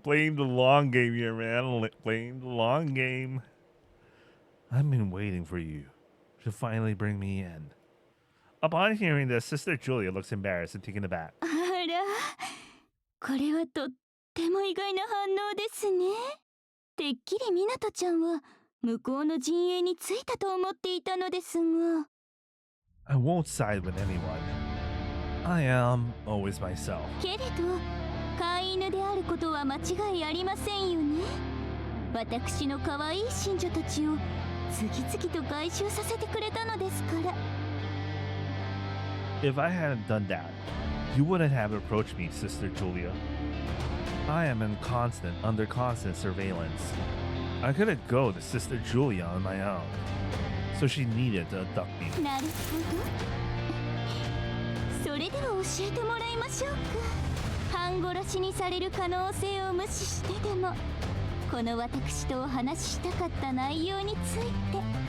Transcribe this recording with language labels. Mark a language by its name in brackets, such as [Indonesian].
[English] Playing the long game here, man. Playing the long game. I've been waiting for you to finally bring me in. Upon hearing this, Sister Julia looks embarrassed and taken aback. [Japanese] あら、これはとっても意外な反応ですね。てっきりみなとちゃんは向こうの陣営についたと思っていたのですが。 [English] I won't side with anyone. I am always myself. [Japanese] けれど、飼い犬であることは間違いありませんよね。私の可愛い信者たちを次々と回収させてくれたのですから。 [English] If I hadn't done that, you wouldn't have approached me, Sister Julia. I am under constant surveillance. I couldn't go to Sister Julia on my own, so she needed to abduct me. [Japanese] なるほど。それでは教えてもらいましょうか。半殺しにされる可能性を無視してでも、この私とお話ししたかった内容について。